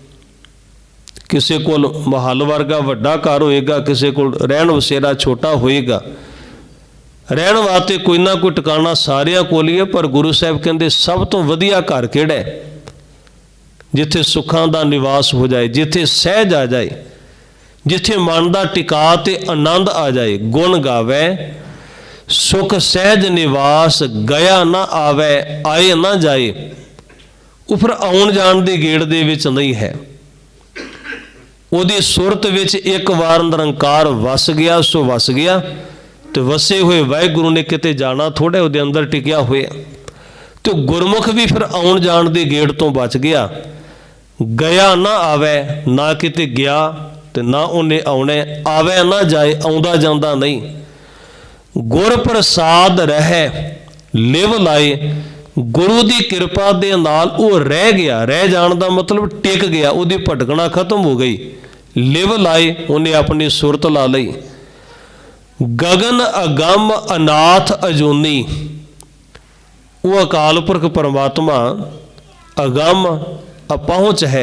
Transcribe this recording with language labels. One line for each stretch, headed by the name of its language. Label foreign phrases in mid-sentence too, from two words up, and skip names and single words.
Punjabi: ਕਿਸੀ ਕੋ ਮਹਿਲ ਵਰਗਾ ਵੱਡਾ ਘਰ ਹੋਏਗਾ, ਕਿਸੀ ਕੋ ਰਹਿਣ ਵਸੇਰਾ ਛੋਟਾ ਹੋਏਗਾ। ਰਹਿਣ ਵਾਸਤੇ ਕੋਈ ਨਾ ਕੋਈ ਟਿਕਾਣਾ ਸਾਰਿਆਂ ਕੋਲ ਹੀ ਹੈ, ਪਰ ਗੁਰੂ ਸਾਹਬ ਕਹਿਤੇ ਸਭ ਤੋ ਵਧੀਆ ਘਰ ਕਿਹੜਾ ਹੈ? ਜਿੱਥੇ ਸੁਖਾਂ ਦਾ ਨਿਵਾਸ ਹੋ ਜਾਏ, ਜਿੱਥੇ ਸਹਜ ਆ ਜਾਏ, ਜਿੱਥੇ ਮਨ ਕਾ ਟਿਕਾ ਤੇ ਆਨੰਦ ਆ ਜਾਏ। ਗੁਣ ਗਾਵੈ ਸੁਖ ਸਹਜ ਨਿਵਾਸ, ਗਇਆ ਨਾ ਆਵੇ ਆਏ ਨਾ ਜਾਏ। ਵੋ ਫਿਰ ਆਉਣ ਜਾਣ ਦੀ ਗੇੜ ਦੇ ਵਿਚ ਨਹੀਂ ਹੈ। ਉਹਦੀ ਸੁਰਤ ਵਿਚ ਇਕ ਵਾਰ ਨਿਰੰਕਾਰ ਵੱਸ ਗਿਆ ਸੋ ਵੱਸ ਗਿਆ। ਤੋ ਵੱਸੇ ਹੋਏ ਵਾਹਿਗੁਰੂ ਨੇ ਕਿਤੇ ਜਾਣਾ ਥੋੜ੍ਹੇ, ਉਹਦੇ ਅੰਦਰ ਟਿਕਿਆ ਹੋਏ। ਤੋ ਗੁਰਮੁਖ ਭੀ ਫਿਰ ਆਉਣ ਜਾਣ ਦੀ ਗੇੜ ਤੋ ਬਚ ਗਿਆ। ਗਇਆ ਨਾ ਆਵੇ, ਨਾ ਕਿਤੇ ਗਿਆ ਤੋ ਨਾ ਉਨ੍ਹੇ ਆਣੇ, ਆਵੇ ਨਾ ਜਾਏ, ਆਉਂਦਾ ਜਾਂਦਾ ਨਹੀਂ। ਗੁਰ ਪ੍ਰਸਾਦ ਰਹੇ ਲਿਵ ਲਾਏ, ਗੁਰੂ ਕੀ ਕ੍ਰਿਪਾ ਦੇ ਨਾਲ ਵੋ ਰਹਿ ਗਿਆ। ਰਹਿ ਜਾਣ ਦਾ ਮਤਲਬ ਟਿਕ ਗਿਆ, ਉਹਦੀ ਭਟਕਣਾ ਖ਼ਤਮ ਹੋ ਗਈ। ਲਿਵ ਲਾਏ, ਉਨ੍ਹੇ ਅਪਣੀ ਸੁਰਤ ਲਾ ਲਈ। ਗਗਨ ਅਗਮ ਅਨਾਥ ਅਜੂਨੀ, ਵੋ ਅਕਾਲ ਪੁਰਖ ਪਰਮਾਤਮਾ ਅਗਮ ਅਪਹੁੰਚ ਹੈ।